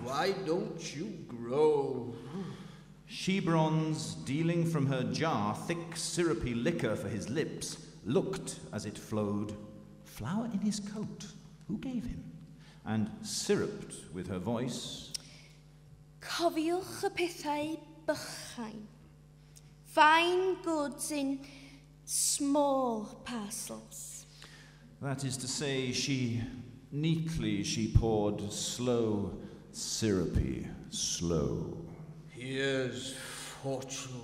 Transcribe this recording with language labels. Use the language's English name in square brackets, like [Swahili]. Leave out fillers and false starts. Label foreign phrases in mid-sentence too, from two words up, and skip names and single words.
[English] Why don't you grow? She-Bronze, dealing from her jar thick, syrupy liquor for his lips, looked as it flowed. Flower in his coat, who gave him? And syruped with her voice. [Welsh] Cofiwch y pethau bychain. [English] Fine goods in small parcels. That is to say, she poured slow, syrupy, slow. Here's fortune.